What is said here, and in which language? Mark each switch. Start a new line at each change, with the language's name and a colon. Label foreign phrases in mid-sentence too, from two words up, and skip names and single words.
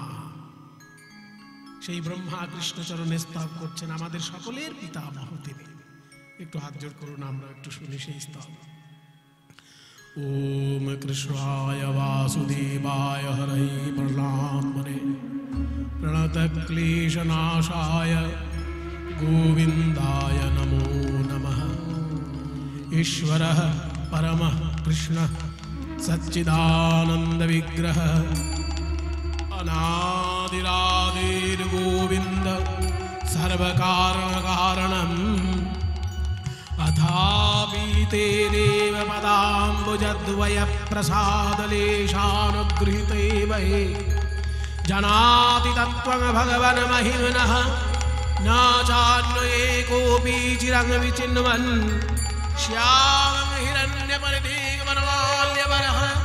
Bangla: সেই ব্রহ্মা কৃষ্ণচরণে স্তব করছেন, আমাদের সকলের পিতামহ তিনি। একটু হাত জোড় করুন, আমরা একটু শুনি সেই স্তব।
Sanskrit: ওম কৃষ্ণায় বাসুদেবায় হরে প্রণামনে প্রণত ক্লেশনাশায় গোবিন্দায় নমো নমঃ। ईश्वरः परमः कृष्णः सच्चिदानंद विग्रह अनादिरादिर् गोविंद सर्वकारण कारणम् अथापि तेरेव पदाम्बुजद्वय प्रसादलेशानुगृहीते वै जनाति तत्त्वं भगवन् महिम्नः न चान्ये कोऽपि चिरं विचिन्वन् श्यामं हिरण्यपरिदीर्घवनमाल्यवरः